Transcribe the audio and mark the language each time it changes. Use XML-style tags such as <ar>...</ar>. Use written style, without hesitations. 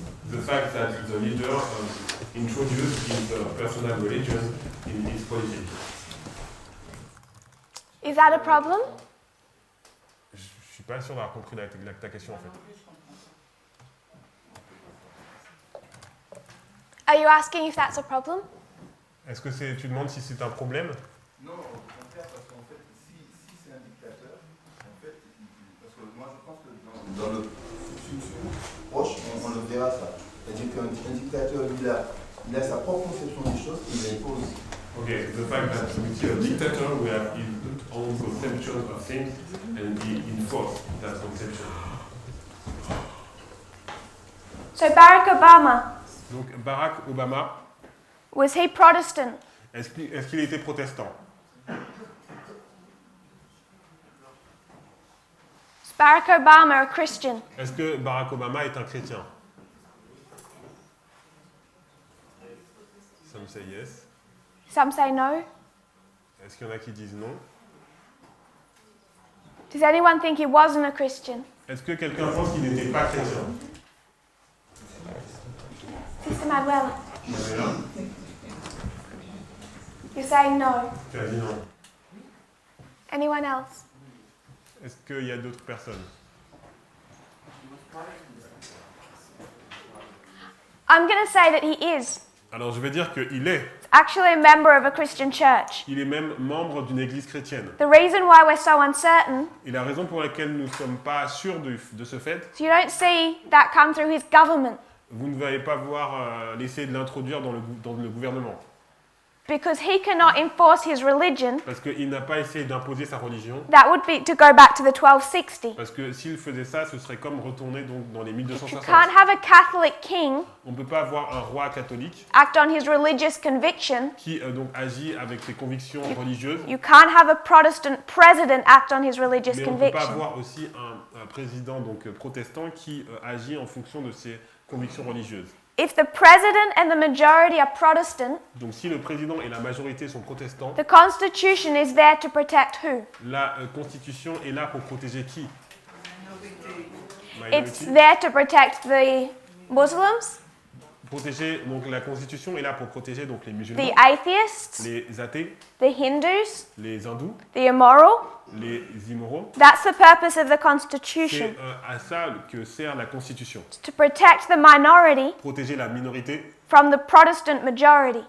<en>the fact that the leader introduced his personal religion in his politics. Is that a problem?</en> <fr>Je suis pas sûr d'avoir compris ta question en fait.</fr> <en>Are you asking if that's a problem?</en> <fr>Est-ce que tu demandes si c'est un problème? Non, au contraire, parce qu'en fait, si c'est un dictateur, en fait, parce que moi je pense que dans le futur proche, on le verra ça. C'est-à-dire qu'un dictateur, il a sa propre conception des choses et il l'impose.</fr> <en>Okay, the fact that we see a dictator who have his own conception of things and he enforces that conception. So Barack Obama,</en> <fr>Donc Barack Obama,</fr> <en>was he Protestant?</en> <fr>est-ce qu'il était protestant?</fr> <en>Is Barack Obama a Christian?</en> <fr>Est-ce que Barack Obama est un chrétien?</fr> <en>Some say yes. Some say no.</en> <fr>Est-ce qu'il y en a qui disent non?</fr> <en>Does anyone think he wasn't a Christian?</en> <fr>Est-ce que quelqu'un pense qu'il n'était pas chrétien?</fr> <en>Sister Manuela,</en> <fr>Il y en a là?</fr> <en>you're saying no.</en> <fr>Tu as dit non.</fr> <en>Anyone else?</en> <fr>Est-ce qu'il y a d'autres personnes?</fr> <en>I'm going to say that he is.</en> <fr>Alors je vais dire qu'il est.</fr> <en>Actually a member of a Christian church.</en> <fr>Il est même membre d'une église chrétienne.</fr> <en>The reason why we're so uncertain</en> <fr>Et la raison pour laquelle nous ne sommes pas sûrs de ce fait,</fr> <en>is you don't see that come through his government.</en> <fr>vous ne allez pas voir l'essayer de l'introduire dans le gouvernement.</fr> <en>Because he cannot enforce his religion.</en> <fr>Parce qu'il n'a pas essayé d'imposer sa religion.</fr> <en>That would be to go back to the 1260.</en> <fr>Parce que s'il faisait ça, ce serait comme retourner donc dans les</fr> <en>You</en> <fr>1260.</fr> <en>can't have a Catholic king</en> <fr>On ne peut pas avoir un roi catholique</fr> <en>act on his religious conviction.</en> <fr>qui donc agit avec ses convictions religieuses.</fr> <en>You can't have a Protestant president act on his religious</en> <fr>Mais on ne peut pas</fr> <en>conviction.</en> <fr>avoir aussi un président donc protestant qui agit en fonction de ses convictions religieuses.</fr> <en>If the president and the majority are Protestant,</en> <fr>Donc si le président et la majorité sont protestants,</fr> <en>the Constitution is there to protect who?</en> <fr>la Constitution est là pour protéger qui?</fr> <en>It's there to protect the Muslims,</en> <fr>Protéger, donc la Constitution est là pour protéger donc les musulmans,</fr> <en>the atheists,</en> <fr>les athées,</fr> <en>the Hindus,</en> <fr>les hindous,</fr> <en>the immoral.</en> <fr>les immoraux.</fr> <en>That's the purpose of the</en> <fr>C'est</fr> <en>Constitution,</en> <fr>à ça que sert la Constitution.</fr> <en>to protect the minority</en> <fr>Protéger la minorité</fr> <en>from the Protestant majority.</en>